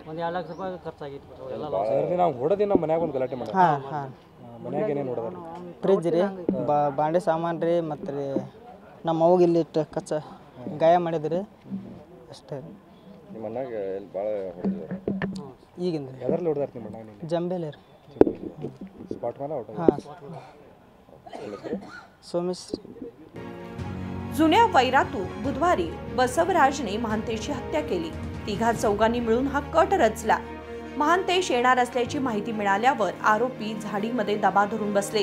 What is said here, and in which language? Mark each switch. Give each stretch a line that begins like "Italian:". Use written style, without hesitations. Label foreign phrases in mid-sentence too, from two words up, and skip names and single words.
Kannada: ಒಂದು 2 ಲಕ್ಷ ರೂಪಾಯಿ ಖರ್ಚಾಗಿತ್ತು ನಾವು ಹೊಡೆದಿನ ಮನ್ಯಾಗ ಒಂದು ಗಲಾಟೆ ಮಾಡಿ। ಹಾಂ ಹಾಂ, ಮನ್ಯಾಗ ಏನೇನು ಹೊಡೆದಾರೆ? ಫ್ರಿಜ್ ರೀ, ಬಾಂಡೆ ಸಾಮಾನು ರೀ, ಮತ್ತು ರೀ ನಮ್ಮ ಅವ್ಗೆ ಇಲ್ಲಿ ಕಚ್ಚ ಗಾಯ ಮಾಡಿದ್ರಿ ಅಷ್ಟೇ। ನಿಮ್ಮ ಮನ್ಯಾಗ ಎಲ್ಲಿ ಭಾಳ ಹೊಡೆದಿದ್ದಾರೆ? ಈಗಿಂದ ಎದರಲ್ಲಿ ಹೊಡೆದಾರೆ ನಿಮ್ಮ ಮನ್ಯಾಗ? ಜಂಬೇಲೆ ರೀ,
Marathi: स्पॉट मला ऑटो। हां, सोमेश। जुन्या वैरातून बुधवारी बसवराजने महांतेशची हत्या केली। तिघा चौघांनी मिळून हा कट रचला। महांतेश येणार असल्याची माहिती मिळाल्यावर आरोपी झाडीमध्ये दबा धरून बसले।